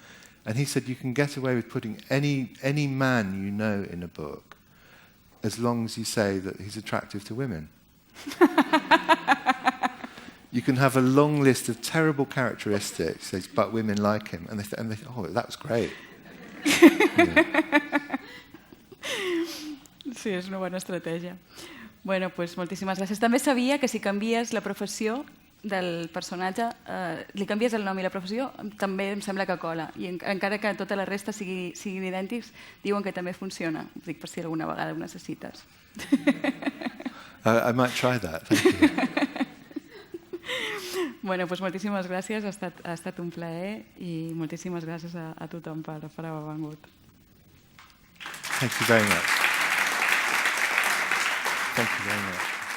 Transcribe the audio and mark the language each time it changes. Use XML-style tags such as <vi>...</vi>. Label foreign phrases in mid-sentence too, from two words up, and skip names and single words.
<en>And he said, you can get away with putting any man you know in a book, as long as you say that he's attractive to women. You can have a long list of terrible characteristics, but women like him, and they think, oh, that was great.</en> <ca>Sí, és una bona estratègia. Bueno, doncs moltíssimes gràcies. També sabia que si canvies la professió del personatge, li canvies el nom i la professió, també em sembla que cola. I encara que tota la resta siguin idèntics, diuen que també funciona. Ho dic per si alguna vegada ho necessites.</ca> <en>I might try that, thank you.</en> <ca>Bueno, doncs moltíssimes gràcies, ha estat un plaer i moltíssimes gràcies a tothom per haver vengut.</ca> <en>Thank you very much. Thank you very much.</en>